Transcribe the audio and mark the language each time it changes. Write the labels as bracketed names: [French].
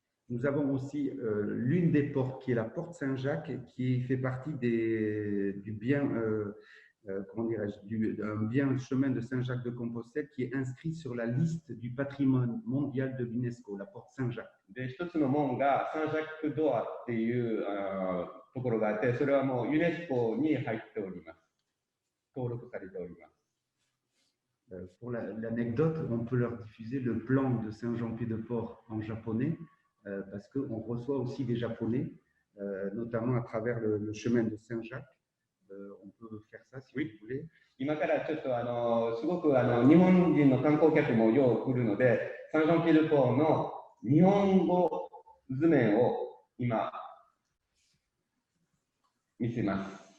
[French] Nous avons aussi l'une des portes qui est la porte Saint-Jacques qui fait partie du bien, comment dirais-je, d'un bien chemin de Saint-Jacques de Compostelle qui est inscrit sur la liste du patrimoine mondial de l'UNESCO, la porte Saint-Jacques. [Japanese] で、一つの門がサンジャックドアっていうところがあって、それはもうユネスコに入っております。登録されております。 [French] Pour l'anecdote, on peut leur diffuser le plan de Saint-Jean-Pied-de-Port en japonais parce qu'on reçoit aussi des Japonais, notamment à travers le chemin de Saint-Jacques. On peut faire ça si vous voulez. [Japanese] 今からちょっとすごく日本人の観光客もよく来るので、サンジョンピエデポーの日本語図面を今見せます。